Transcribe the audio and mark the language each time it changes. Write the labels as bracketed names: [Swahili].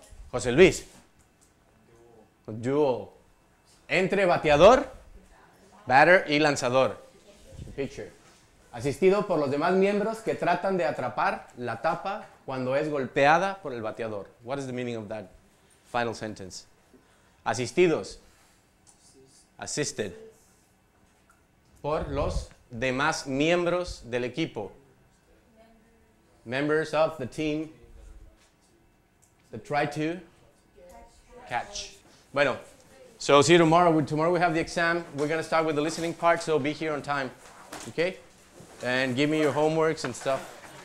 [English] José Luis. Duel. [Spanish] Entre bateador, batter y lanzador. Pitcher. Asistido por los demás miembros que tratan de atrapar la tapa cuando es golpeada por el bateador. [English] What is the meaning of that final sentence? [Spanish] Asistidos. Assisted. Por los demás miembros del equipo. [English] Members of the team that try to catch. Bueno, so see you tomorrow. Tomorrow we have the exam. We're going to start with the listening part, so be here on time. Okay? And give me your homeworks and stuff.